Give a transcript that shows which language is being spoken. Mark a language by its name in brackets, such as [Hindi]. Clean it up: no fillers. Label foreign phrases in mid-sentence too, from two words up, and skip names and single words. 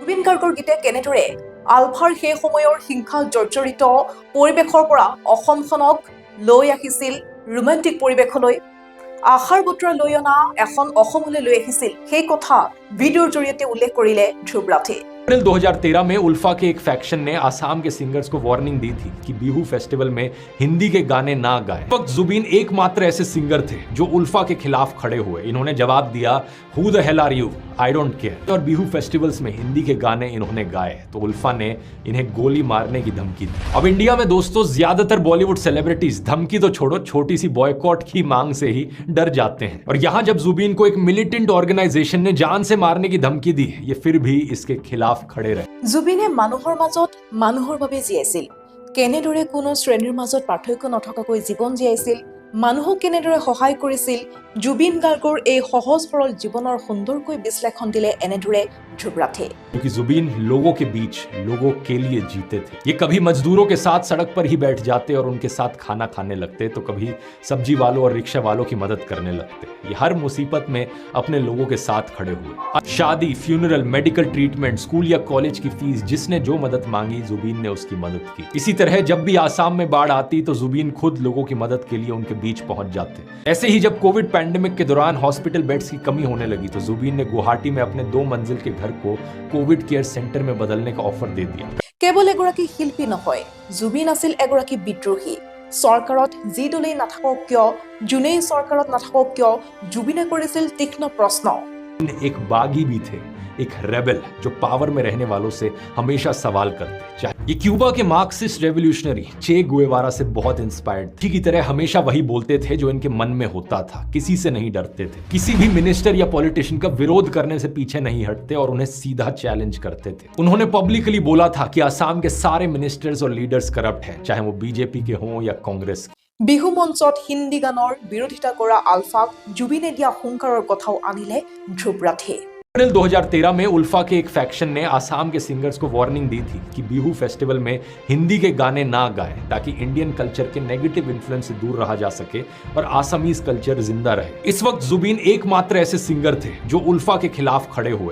[Assamese] জুবিন গাৰ্গৰ গীতে কেনেদৰে আলফাৰ সেই সময়ৰ হিংসা জৰ্জৰিত পৰিৱেশৰ পৰা অসমখনক লৈ আহিছিল ৰোমান্টিক পৰিৱেশলৈ, আশাৰ বতৰা লৈ অনা এখন অসমলৈ লৈ আহিছিল, সেই কথা ভিডিঅ'ৰ জৰিয়তে উল্লেখ কৰিলে ধ্ৰুৱ ৰাঠে। [Hindi] अप्रैल 2013 में उल्फा के एक फैक्शन ने आसाम के सिंगर्स को वार्निंग दी थी कि बिहू फेस्टिवल में हिंदी के गाने ना गाएं। उस वक्त जुबीन एकमात्र ऐसे सिंगर थे जो उल्फा के खिलाफ खड़े हुए। इन्होंने जवाब दिया, [English] who the hell are you, I don't care. [Hindi] और बिहू फेस्टिवल्स में हिंदी के गाने इन्होंने गाए तो उल्फा ने इन्हें गोली मारने की धमकी दी। अब इंडिया में दोस्तों ज्यादातर [English] Bollywood celebrities [Hindi] धमकी तो छोड़ो, छोटी सी बॉयकॉट की मांग से ही डर जाते हैं। और यहाँ जब जुबीन को एक [English] militant organisation [Hindi] ने जान से मारने की धमकी दी, ये फिर भी इसके खिलाफ खड़े रहे। [Assamese] জুবিনে মানুহৰ মাজত মানুহৰ বাবে জীয়াইছিল, কেনেদৰে কোনো শ্ৰেণীৰ মাজত পাৰ্থক্য নথকাকৈ জীৱন জীয়াইছিল, মানুহক কেনেদৰে সহায় কৰিছিল। জুবিন গাৰ্গৰ এই সহজ সৰল জীৱনৰ সুন্দৰকৈ বিশ্লেষণ দিলে এনেদৰে ধ্ৰুৱ ৰাঠে। [Hindi] क्योंकि जुबीन लोगों के बीच लोगों के लिए जीते थे। ये कभी मजदूरों के साथ सड़क पर ही बैठ जाते और उनके साथ खाना खाने लगते, तो कभी सब्जी वालों और रिक्शा वालों की मदद करने लगते। ये हर मुसीबत में अपने लोगों के साथ खड़े हुए। शादी, फ्यूनरल, [English] medical treatment, [Hindi] स्कूल या कॉलेज की फीस, जिसने जो मदद मांगी जुबीन ने उसकी मदद की। इसी तरह जब भी आसाम में बाढ़ आती तो जुबीन खुद लोगों की मदद के लिए उनके बीच पहुंच जाते। ऐसे ही जब [English] Covid pandemic [Hindi] के दौरान [English] hospital beds [Hindi] की कमी होने लगी तो जुबीन ने गुवाहाटी में अपने 2 मंजिल के घर को [English] Covid care centre [Hindi] में बदलने का ऑफर दे दिया। [Assamese] কেৱল এগৰাকী শিল্পী নহয়, জুবিন আছিল এগৰাকী বিদ্ৰোহী। চৰকাৰত যি দলেই নাথাকক কিয়, যোনেই চৰকাৰত নাথাকক কিয়, জুবিনে কৰিছিল তীক্ষ্ণ প্ৰশ্ন। [Hindi] एक बागी भी थे, एक रेबेल जो पावर में रहने वालों से हमेशा सवाल करते। चाहे ये क्यूबा के [English] Marxist revolutionary [Hindi] चे गुएवारा से बहुत इंस्पायर्ड थी की तरह हमेशा वही बोलते थे जो इनके मन में होता था, किसी से नहीं डरते थे, किसी भी मिनिस्टर या पॉलिटिशियन का विरोध करने से पीछे नहीं हटते और उन्हें सीधा चैलेंज करते थे। उन्होंने पब्लिकली बोला था कि आसाम के सारे मिनिस्टर्स और लीडर्स करप्ट हैं, चाहे वो बीजेपी के हों या कांग्रेस। [Assamese] বিহু মঞ্চত হিন্দী গানৰ বিৰোধিতা কৰা আলফাক জুবিনে দিয়া হুংকাৰৰ কথাও আনিলে ধ্ৰুৱ ৰাঠে। [Hindi] अप्रैल 2013 में उल्फा के एक फैक्शन ने आसाम के सिंगर्स को वार्निंग दी थी कि बिहू फेस्टिवल में हिंदी के गाने ना गाएं ताकि [English] Indian culture [Hindi] के [English] negative influence [Hindi] से दूर रहा जा सके और [English] Assamese culture [Hindi] जिंदा रहे। इस वक्त जुबीन एकमात्र ऐसे सिंगर थे जो उल्फा के खिलाफ खड़े हुए।